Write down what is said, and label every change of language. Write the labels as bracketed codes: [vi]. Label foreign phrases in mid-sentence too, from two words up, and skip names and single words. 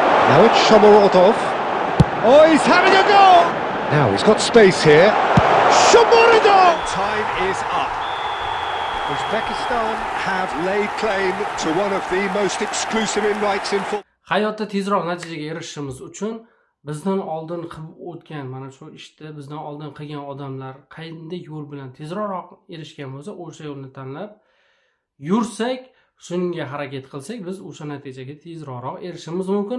[en] Now it's Shomorodov. Oh, he's having a go! Now he's got space here. Shomorodov! Time is up. Uzbekistan have laid claim to one of the most exclusive in rights in football. [uz] Hayotda tezroq natijaga erishishimiz uchun bizdan oldin qilib o'tgan, mana shu ishni bizdan oldin qilgan odamlar qanday yo'l bilan tezroq erishgan bo'lsa, o'sha yo'lni tanlab yursak, shunga harakat qilsak, biz o'sha natijaga tezroq erishishimiz mumkin.